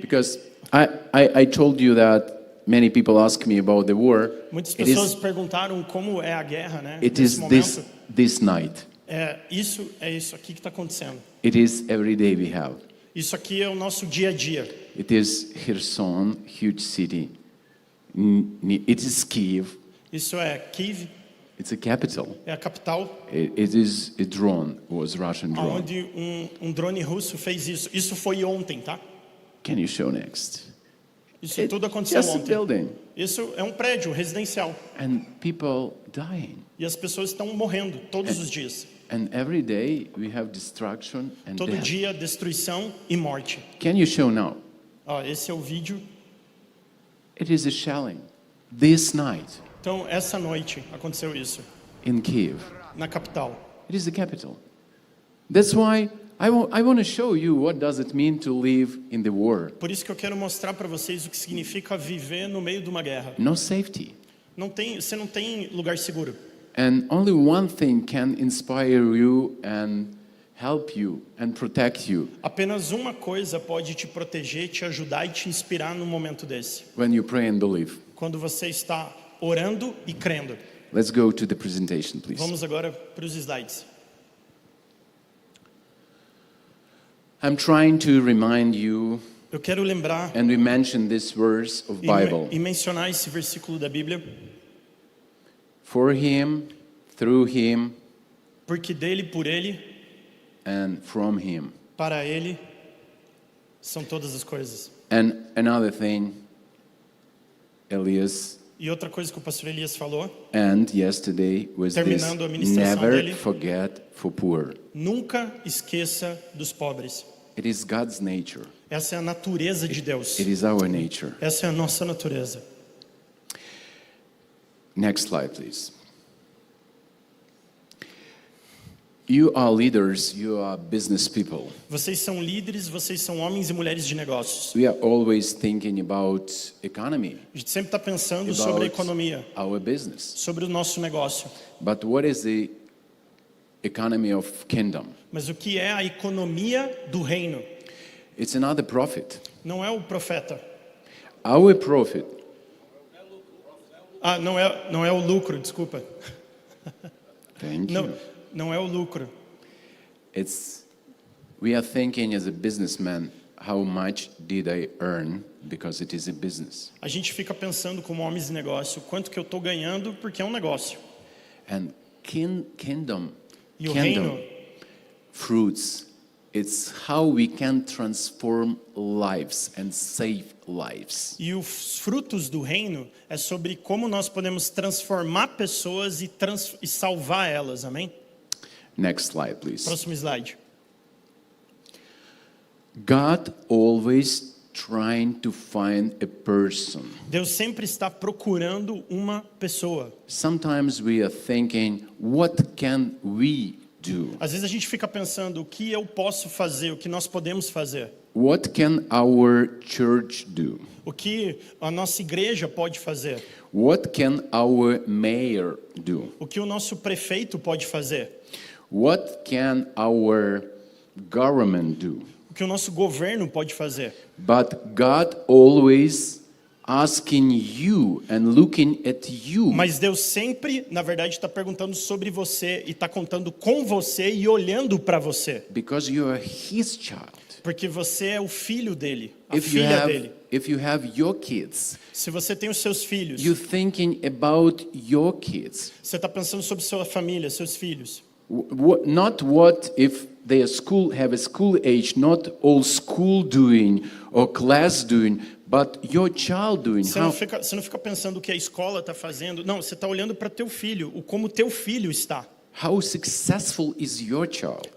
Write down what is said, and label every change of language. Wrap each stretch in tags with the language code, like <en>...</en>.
<en>Because I told you that many people ask me about the war.</en> <pt>Muitas</pt> <en>It</en> <pt>pessoas</pt> <en>is,</en> <pt>perguntaram como é a guerra, né?</pt> <en>it</en> <pt>Nesse</pt> <en>is this,</en> <pt>momento.</pt> <en>this night.</en> <pt>É isso aqui que está acontecendo.</pt> <en>It is every day we have.</en> <pt>Isso aqui é o nosso dia a dia.</pt> <en>It is Kherson, huge city. It is Kiev.</en> <pt>Isso é Kiev,</pt> <en>It's a capital.</en> <pt>é a capital,</pt> <en>It is a drone, was Russian drone.</en> <pt>onde um drone russo fez isso. Isso foi ontem, tá?</pt> <en>Can you show next?</en> <pt>Isso tudo aconteceu</pt> <en>Just a</en> <pt>ontem.</pt> <en>building.</en> <pt>Isso é um prédio residencial.</pt> <en>And people dying.</en> <pt>E as pessoas estão morrendo todos os dias.</pt> <en>And every day we have destruction and</en> <pt>Todo</pt> <en>death.</en> <pt>dia, destruição e morte.</pt> <en>Can you show now?</en> <pt>Ó, esse é o vídeo.</pt> <en>It is a shelling. This night</en> <pt>Então, essa noite aconteceu isso,</pt> <en>in Kiev.</en> <pt>na capital.</pt> <en>It is the capital. That's why I want to show you what does it mean to live in the war.</en> <pt>Por isso que eu quero mostrar para vocês o que significa viver no meio de uma guerra.</pt> <en>No safety.</en> <pt>Você não tem lugar seguro.</pt> <en>And only one thing can inspire you and help you and protect you</en> <pt>Apenas uma coisa pode te proteger, te ajudar e te inspirar num momento desse.</pt> <en>when you pray and believe.</en> <pt>Quando você está orando e crendo.</pt> <en>Let's go to the presentation, please.</en> <pt>Vamos agora para os slides.</pt> <en>I'm trying to remind you,</en> <pt>Eu quero lembrar</pt> <en>and we mentioned this verse of Bible.</en> <pt>e mencionar esse versículo da Bíblia,</pt> <en>For Him, through Him,</en> <pt>porque dele, por ele,</pt> <en>and from Him.</en> <pt>para ele, são todas as coisas.</pt> <en>And another thing, Elias,</en> <pt>E outra coisa que o pastor Elias falou,</pt> <en>and yesterday was this:</en> <pt>Terminando a ministração</pt> <en>never</en> <pt>dele.</pt> <en>forget for poor.</en> <pt>nunca esqueça dos pobres.</pt> <en>It is God's nature.</en> <pt>Essa é a natureza de Deus.</pt> <en>It is our nature.</en> <pt>Essa é a nossa natureza.</pt> <en>Next slide, please. You are leaders, you are business people.</en> <pt>Vocês são líderes, vocês são homens e mulheres de negócios.</pt> <en>We are always thinking about economy,</en> <pt>A gente sempre está pensando sobre a economia,</pt> <en>our business.</en> <pt>sobre o nosso negócio.</pt> <en>But what is the economy of kingdom?</en> <pt>Mas o que é a economia do reino?</pt> <en>It's another prophet.</en> <pt>Não é o profeta.</pt> <en>Our prophet,</en> <pt>Não é o lucro, desculpa.</pt> <en>thank</en> <pt>Não,</pt> <en>you.</en> <pt>não é o lucro.</pt> <en>We are thinking as a businessman, how much did I earn because it is a business?</en> <pt>A gente fica pensando como homens de negócio, quanto que eu estou ganhando porque é um negócio.</pt> <en>And kingdom</en> <pt>E o reino,</pt> <en>fruits, it's how we can transform lives and save lives.</en> <pt>e os frutos do reino é sobre como nós podemos transformar pessoas e salvar elas, amém?</pt> <en>Next slide, please.</en> <pt>Próximo slide.</pt> <en>God always trying to find a person.</en> <pt>Deus sempre está procurando uma pessoa.</pt> <en>Sometimes we are thinking, what can we do?</en> <pt>Às vezes a gente fica pensando, o que eu posso fazer, o que nós podemos fazer?</pt> <en>What can our church do?</en> <pt>O que a nossa igreja pode fazer?</pt> <en>What can our mayor do?</en> <pt>O que o nosso prefeito pode fazer?</pt> <en>What can our government do?</en> <pt>O que o nosso governo pode fazer?</pt> <en>But God always asking you and looking at you.</en> <pt>Mas Deus sempre, na verdade, está perguntando sobre você e está contando com você e olhando para você.</pt> <en>Because you are his child.</en> <pt>Porque você é o filho dele, a filha dele.</pt> <en>If you have your kids,</en> <pt>Se você tem os seus filhos,</pt> <en>you're thinking about your kids.</en> <pt>você está pensando sobre sua família, seus filhos.</pt> <en>Not what if they have a school age, not all school doing or class doing, but your child doing.</en> <pt>Você não fica pensando o que a escola está fazendo. Não, você está olhando para teu filho, o como teu filho está.</pt> <en>How successful is your child?</en>